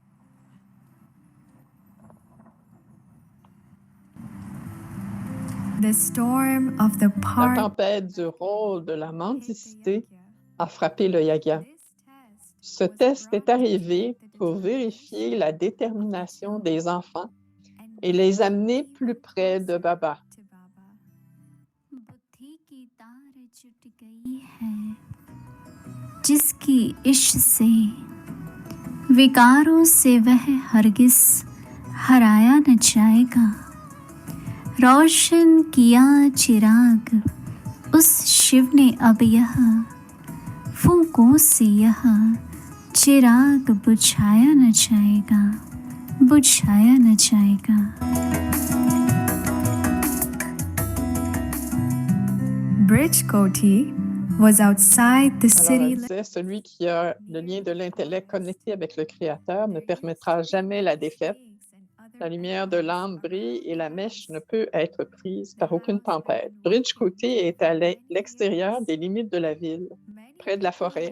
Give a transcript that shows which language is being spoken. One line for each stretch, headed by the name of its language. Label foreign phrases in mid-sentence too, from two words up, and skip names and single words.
French: La tempête du rôle de la mendicité a frappé le Yagya. Ce test est arrivé pour vérifier la détermination des enfants et les amener plus près de Baba.
Hindi: जिसकी इश्क से विकारों से वह हरगिज हराया न जाएगा रोशन किया चिराग उस शिव ने अब यह फूंकों से यह चिराग बुझाया न जाएगा बुझाया न जाएगा
English: Bridge Koti was outside the
French: Alors, city. elle disait, celui qui a le lien de l'intellect connecté avec le Créateur ne permettra jamais la défaite. La lumière de l'âme brille et la mèche ne peut être prise par aucune tempête. Bridge Côté est à l'extérieur des limites de la ville, près de la forêt.